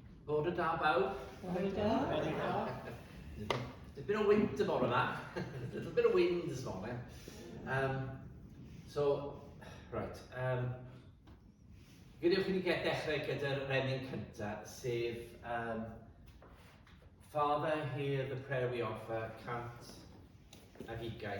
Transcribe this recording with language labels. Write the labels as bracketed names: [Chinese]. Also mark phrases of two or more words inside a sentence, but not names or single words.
[Welsh] Bore da bawb. Bore da. [English] There's a bit of wind tomorrow night. A little bit of wind this morning. [Welsh] Gydewch i ni dechrau gyda'r renning cyntaf, sef Father, hear the prayer we offer, cant ag ugain.